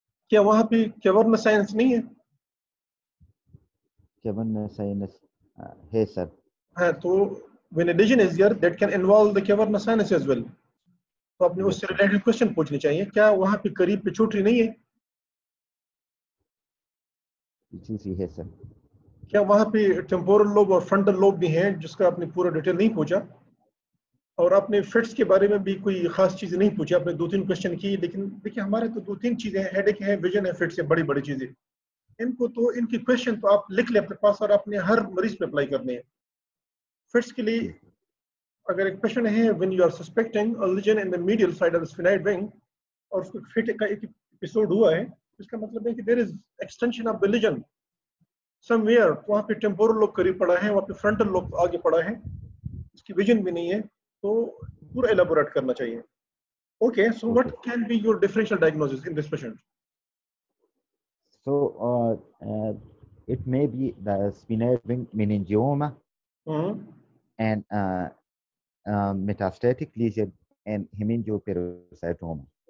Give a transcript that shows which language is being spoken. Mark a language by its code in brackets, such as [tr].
[hi] क्या वहाँ पे cavernous sinus नहीं है? cavernous sinus है सर. [en] हाँ, तो when a lesion is there that can involve the cavernous sinus as well. [hi] तो आपने उससे related question पूछनी चाहिए. क्या वहाँ पे करीब पिट्यूटरी नहीं है? पिट्यूटरी है सर. क्या वहाँ पे टेम्पोरल लोब और फ्रंटल लोब भी हैं जिसका आपने पूरा डिटेल नहीं पूछा? और आपने फिट्स के बारे में भी कोई खास चीजें नहीं पूछी. आपने 2-3 क्वेश्चन की, लेकिन देखिए हमारे तो 2-3 चीजें हैं, हेडेक है, विजन है, फिट्स है, बड़ी बड़ी चीजें. इनको तो इनके क्वेश्चन तो आप लिख ले अपने पास और आपने हर मरीज पे अप्लाई करने हैं. फिट्स के लिए अगर एक क्वेश्चन है [en] when you are suspecting a lesion in the medial side of the sphenoid wing [hi] और उसको फिट का एक एपिसोड हुआ है, इसका मतलब है कि [en] There is extension of the lesion somewhere. [hi] वहाँ पे टेम्पोरल लोब करीब पड़ा है, वहाँ पे फ्रंटल लोब आगे पड़ा है, इसकी विजन भी नहीं है, तो पूरा एलाबोरेट करना चाहिए. [en] Okay, so what can be your differential diagnosis in this patient? So it may be the sphenoid wing meningioma and metastatic lesion and hemangioperocytoma.